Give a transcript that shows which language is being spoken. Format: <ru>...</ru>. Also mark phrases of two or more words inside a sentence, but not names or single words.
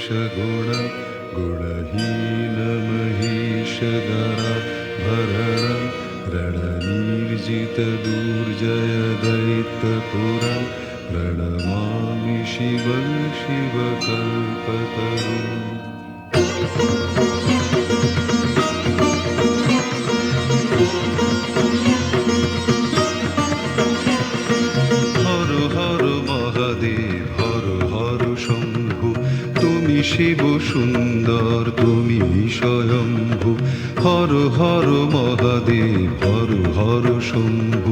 <sa>गुण गुणहीन महेश दरा भरण रणनीर्जित दुर्जय दैत्यपुरा प्रणमामि शिवं शिवकल्पतरुम्।</sa> <bn>শিব সুন্দর তুমি স্বয়ম্ভু, হর হর মহাদেব হর হর শম্ভু।</bn>